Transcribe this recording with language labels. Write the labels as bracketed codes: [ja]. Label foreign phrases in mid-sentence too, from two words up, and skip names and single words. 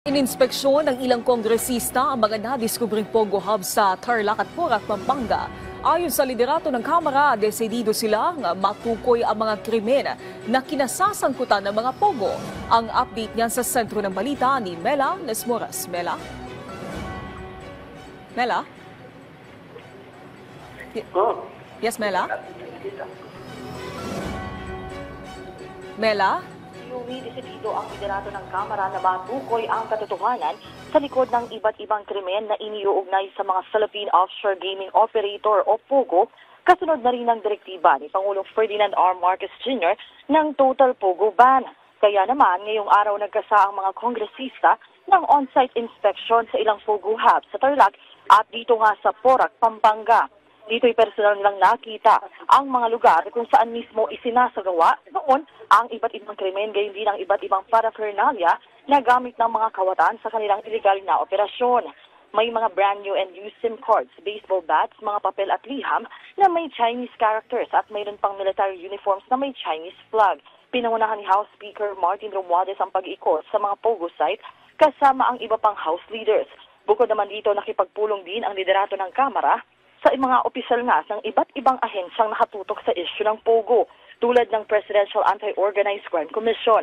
[tl] Ininspeksyon ng ilang kongresista ang mga nadiskubring Pogo Hub sa Tarlac at Porac, Pampanga. Ayon sa liderato ng Kamara, desidido silang matukoy ang mga krimen na kinasasangkutan ng mga Pogo. Ang update niyan sa sentro ng balita ni Mela Lesmoras. Mela? Mela? Yes, Mela? Mela? Desidido ang liderato ng Kamara na matukoy ang katotohanan sa likod ng iba't ibang krimen na iniuugnay sa mga [en] Philippine Offshore Gaming Operator [tl] o POGO, kasunod na rin ng direktiba ni Pangulong Ferdinand R. Marcos Jr. ng [en] Total POGO Ban. [tl] Kaya naman, ngayong araw nagkasa ang mga kongresista ng [en] on-site inspection [tl] sa ilang [en] POGO hubs [tl] sa Tarlac at dito nga sa Porac, Pampanga. Dito'y personal nilang nakita ang mga lugar kung saan mismo isinasagawa noon ang iba't ibang krimen, gayon din ang iba't ibang paraphernalia na gamit ng mga kawatan sa kanilang illegal na operasyon. May mga [en] brand new and used SIM cards, baseball bats, [tl] mga papel at liham na may [en] Chinese characters [tl] at mayroon pang [en] military uniforms [tl] na may [en] Chinese flag. [tl] Pinangunahan ni House Speaker Martin Romualdez ang pag-ikot sa mga [en] POGO site [tl] kasama ang iba pang [en] House leaders. [tl] Bukod naman dito, nakipagpulong din ang liderato ng Kamara sa mga opisyal nga ng iba't ibang ahensyang nakatutok sa issue ng POGO, tulad ng Presidential Anti-Organized Crime Commission.